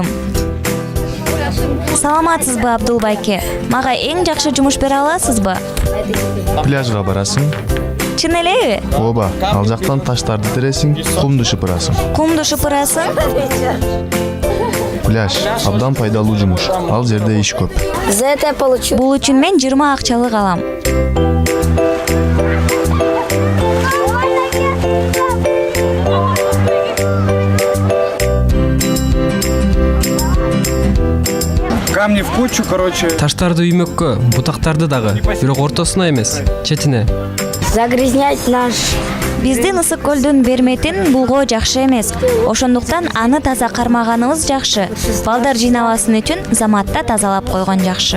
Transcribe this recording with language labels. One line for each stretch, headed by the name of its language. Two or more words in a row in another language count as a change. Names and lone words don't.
Kyrgyz: Саламатсызбы, Абдул байке? Мага эң жакшы жумуш бере аласызбы? Пляжга барасың. Чын элеби? Ооба, ал жактан таштарды тересиң, кумду шыпырасың. Кумду шыпырасың? Пляж абдан пайдалуу жумуш. Ал жерде иш көп.
Russian: За это я получу.
Kyrgyz: Бул үчүн мен 20 акчалык алам.
Russian: Камни в кучу, короче.
Kyrgyz: Таштарды үймөккө, бутактарды дагы, бирок ортосуна эмес, четине.
Russian: Загрязнять наш.
Kyrgyz: Биздин ысык көлдүн берметин булгоо жакшы эмес. Ошондуктан аны таза кармаганыбыз жакшы. Балдар жыйнабасын үчүн заматта тазалап койгон жакшы.